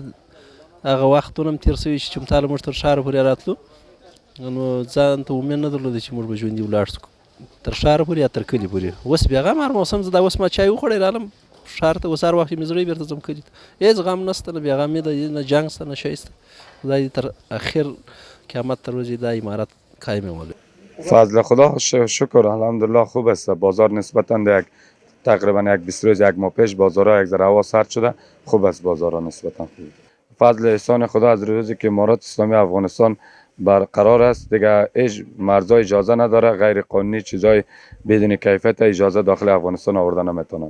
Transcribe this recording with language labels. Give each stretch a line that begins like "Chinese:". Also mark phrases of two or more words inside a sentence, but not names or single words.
Pashto: هغه وختونه م تېر شوي چې چمتاله موږ تر ښاره پورې راتلو، نو ځان ته امید نه درلوده چې موږ به ژوندي ولاړ شو تر ښاره پورې یا تر کلي پورې. اوس بېغمه هر موسم زه دا اوس ما چای وخوړی رالم ښار ته، اوس هر وخت چې مې زړه بېرته ځم کلي ته. هېڅ غم نشته، نه بېغمي ده، نه جنګ شته، نه شی شته. خدای دې تر اخر قیامت تر ورځې دا امارت قایم ولري.
Persian: فضل خدا شکر الحمدلله خوب است. بازار نسبتا یک تقریبا یک 20 روز یک ماه پیش بازارها یک ذره هوا سرد شده، خوب است بازارها نسبتا خوب. فضل احسان خدا از روزی که امارات اسلامی افغانستان برقرار است دیگه هیچ مرزا اجازه نداره غیر قانونی چیزای بدون کیفیت اجازه داخل افغانستان آوردن نمیتونن.